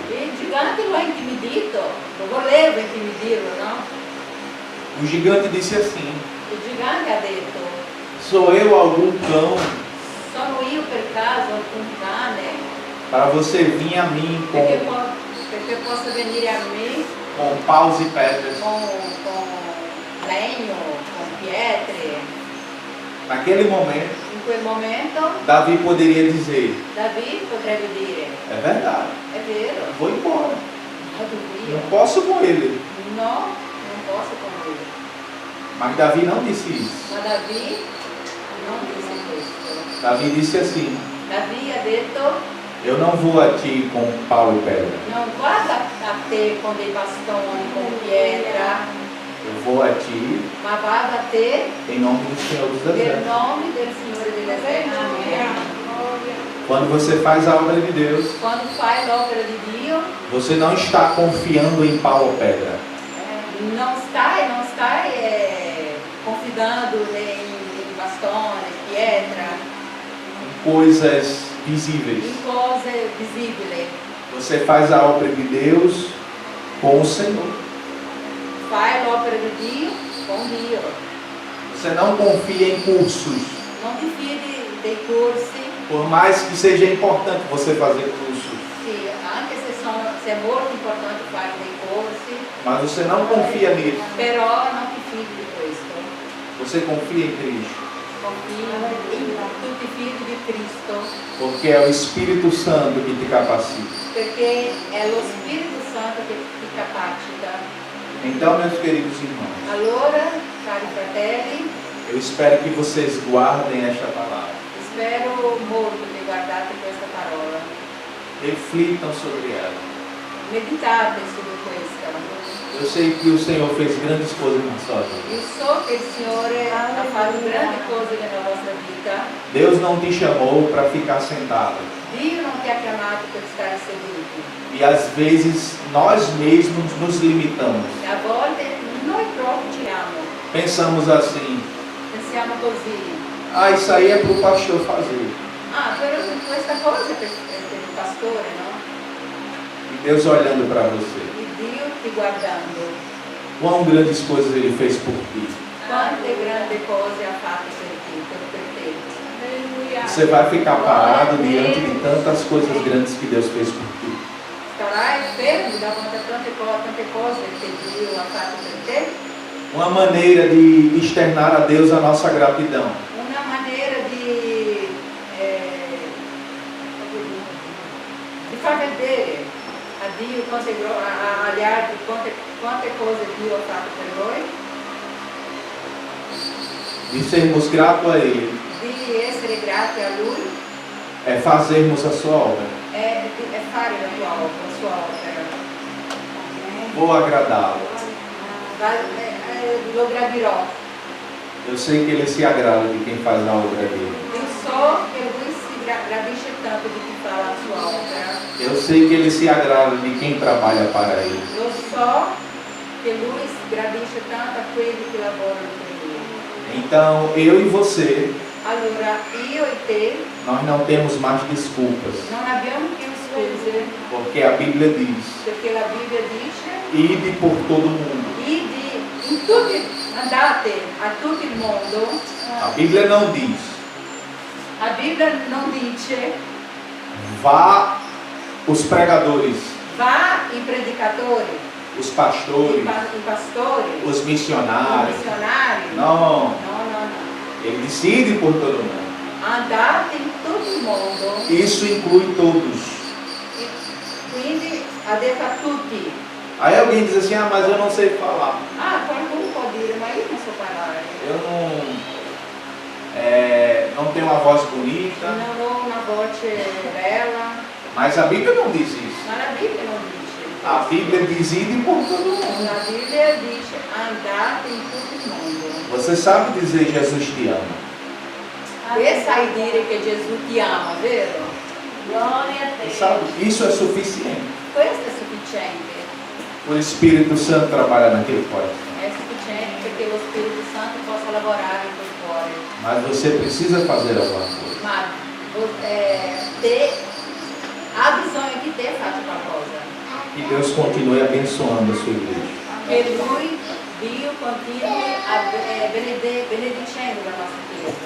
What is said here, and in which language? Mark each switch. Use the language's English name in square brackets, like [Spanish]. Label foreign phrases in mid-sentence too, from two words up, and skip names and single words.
[Italian] il gigante lo ha intimidito, lo voleva intimidirlo, no? [Portuguese] O gigante disse assim: [Italian] Il gigante ha detto, [Portuguese] sou eu algum cão [Italian] sono io per caso alcun cane [Portuguese] para você vir a mim [Italian] perché possa venire a me [Portuguese] com paus e pedras? [Italian] con legno, con pietre. [Portuguese] Naquele momento, [Italian] In quel momento [Portuguese] Davi poderia dizer: [Italian] David potrebbe dire, [Portuguese] é verdade, [Italian] è vero, [Portuguese] vou embora, [Italian] vado via. [Portuguese] não posso com ele. [Italian] No, non posso con lui. [Portuguese] Mas Davi não disse isso. [Italian] Ma David non disse questo. [Portuguese] Davi disse assim: [Italian] David ha detto, [Portuguese] eu não vou a ti com pau e pedra, [Italian] non guarda a te con dei bastoni, con pietra, [Portuguese] eu vou a ti [Italian] ma vado a te [Portuguese] em nome do Senhor dos [Italian] nel [Portuguese] Exércitos. [Italian] nome del Signore degli eserciti. [Portuguese] Quando você faz a obra de Deus, [Italian] Quando fai l'opera di Dio, [Portuguese] você não está confiando em pau ou pedra. [Italian] non stai confidando in bastone, pietra, [Portuguese] Coisas visíveis. [Italian] in cose visibili. [Portuguese] Você faz a obra de Deus com o Senhor. [Italian] Fai l'opera di Dio con Dio. [Portuguese] Você não confia em cursos. [Italian] Non ti fidi dei corsi, [Portuguese] Por mais que seja importante você fazer cursos, [Italian] sì, anche se è molto importante fare dei corsi, [Portuguese] Mas você não confia nisso. [Italian] però non ti fidi di questo. [Portuguese] Você confia em Cristo. [Italian] Confidi tu ti fidi di Cristo, [Portuguese] Porque é o Espírito Santo que te capacita. [Italian] perché è lo Spirito Santo che ti capacita. [Portuguese] Então, meus queridos irmãos, [Italian] Allora, cari fratelli, [Portuguese] eu espero que vocês guardem esta palavra. [Italian] spero molto che guardate questa parola. [Portuguese] Reflitam sobre ela. [Italian] Meditate su questa. [Portuguese] Eu sei que o Senhor fez grandes coisas na sua vida. [Italian] Io so che il Signore ha fatto grandi cose nella vostra vita. [Portuguese] Deus não te chamou para ficar sentado. [Italian] Dio non ti ha chiamato per stare seduti. [Portuguese] E às vezes nós mesmos nos limitamos. [Italian] E a volte noi proprio giriamo. [Portuguese] Pensamos assim: [Italian] Pensiamo così. [Portuguese] ah, isso aí é para o pastor fazer. [Italian] Ah, però questa cosa è per il pastore, no? [Portuguese] E Deus olhando para você. [Italian] E Dio ti guardando. [Portuguese] Quão grandes coisas Ele fez por ti. [Italian] Quante grandi cose ha fatto per te. [Portuguese] Você vai ficar parado diante de tantas coisas grandes que Deus fez por ti. [Italian] Starai fermo davanti a tante cose che Dio ha fatto per te. [Portuguese] Uma maneira de externar a Deus a nossa gratidão. [Italian] Una maniera di far vedere a Dio, agli altri, quante cose Dio ha fatto per voi, [Portuguese] De sermos gratos a Ele. [Italian] di essere grati a Lui, [Portuguese] É fazermos a sua obra. [Italian] è fare la sua opera. [Portuguese] Vou agradá-lo. [Italian] Lo gradirò. [Portuguese] Eu sei que Ele se agrada de quem faz a obra dele. [Italian] Io so che Lui si gradisce tanto di chi fa la sua opera. [Portuguese] Eu sei que Ele se agrada de quem trabalha para Ele. [Italian] Lo so che Lui si gradisce tanto a quelli che lavorano per Lui. [Portuguese] Então, eu e você, [Italian] Allora, io e te [Portuguese] nós não temos mais desculpas. [Italian] non abbiamo più scuse, [Portuguese] Porque a Bíblia diz: [Italian] perché la Bibbia dice [Portuguese] ide por todo mundo. [Italian] andate a tutto il mondo. [Portuguese] A Bíblia não diz: [Italian] A Bibbia non dice [Portuguese] vá os pregadores, [Italian] va i predicatori, [Portuguese] os pastores, [Italian] i pastori, [Portuguese] os [Italian] i [Portuguese] missionários. [Italian] missionari. [Portuguese] Não, [Italian] No. [Portuguese] ele decide por todo mundo. [Italian] Andate in tutto il mondo. [Portuguese] Isso inclui todos. [Italian] Quindi ha detto a tutti. [Portuguese] Aí alguém diz assim: ah, mas eu não sei falar. [Italian] Ah, qualcuno può dire, ma io non so parlare. [Portuguese] Eu não tenho uma voz bonita. [Italian] Non ho una voce bella. [Portuguese] Mas a Bíblia não diz isso. [Italian] Ma la Bibbia non dice. [Portuguese] A Bíblia diz: ide por todo mundo. [Italian] La Bibbia dice andate in tutto il mondo. [Portuguese] Você sabe dizer Jesus te ama. [Italian] E sai dire che Gesù ti ama, vero? [Portuguese] Glória a Você Deus. sabe? Isso é suficiente. [Italian] Questo è sufficiente. [Portuguese] O Espírito Santo trabalha naquele coração. [Italian] È sufficiente perché lo Spirito Santo possa lavorare in quel cuore. [Portuguese] Mas você precisa fazer alguma coisa. [Italian] Ma te ha bisogno di te faccia qualcosa. [Portuguese] Que Deus continue abençoando a sua igreja. [Italian] Che Lui, Dio, continui a benedicendo la nostra Chiesa.